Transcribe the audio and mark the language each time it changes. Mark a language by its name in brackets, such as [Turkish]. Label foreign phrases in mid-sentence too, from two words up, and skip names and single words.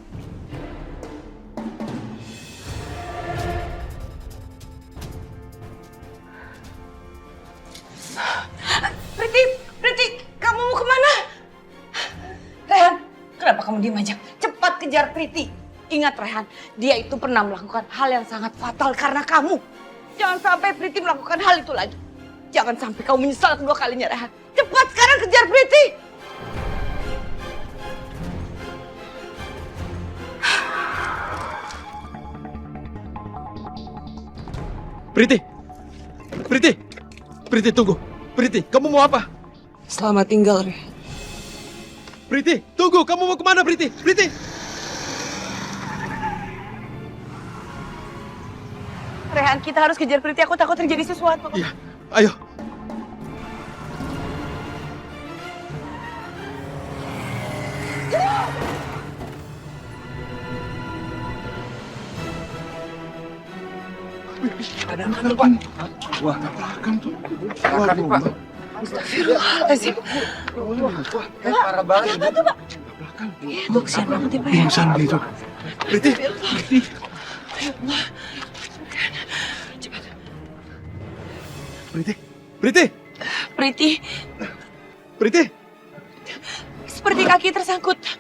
[Indonesian] Priti, kamu mau kemana? Rehan, kenapa kamu diam aja? Cepat kejar Priti. Ingat Rehan, dia itu pernah melakukan hal yang sangat fatal karena kamu. Jangan sampai Priti melakukan hal itu lagi. Jangan sampai kamu menyesal kedua kalinya Rehan. Cepat sekarang kejar Priti. Priti! Priti! Priti, tunggu! Priti, kamu mau apa? Selamat tinggal, Re. Priti, tunggu! Kamu mau kemana, Priti? Priti! Rehan, kita harus kejar Priti. Aku takut terjadi sesuatu. Iya, ayo! Ada mana, Pak? Wah, belakang tuh. Belakang, Pak. [Arabic] أستغفر الله العظيم. [Indonesian] Parah banget. Apa tuh, Pak? Belakang. Itu kesian banget ya, Pak. Ya. Pingsan gitu. Priti! Priti. Cepat. Priti! Priti! Priti, Priti! seperti kaki tersangkut.